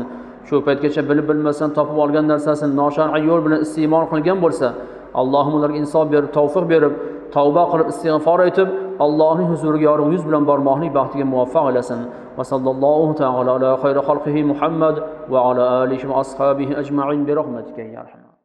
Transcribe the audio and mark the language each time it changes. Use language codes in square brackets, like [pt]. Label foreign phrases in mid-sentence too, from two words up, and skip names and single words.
[uz] Shu paytgacha bilib bilmasdan topib olgan narsasini noshar'iy yo'l bilan iste'mol qilgan bo'lsa, Allohim ularga insof berib, tavfiq berib, tavba qilib, istig'for etib, Allohning huzuriga yorug' yuz bilan bormoqlik baxtiga muvaffaq etasin. [ar] وصلى الله تعالى على خير خلقه محمد وعلى آله وأصحابه أجمعين برحمتك يا أرحم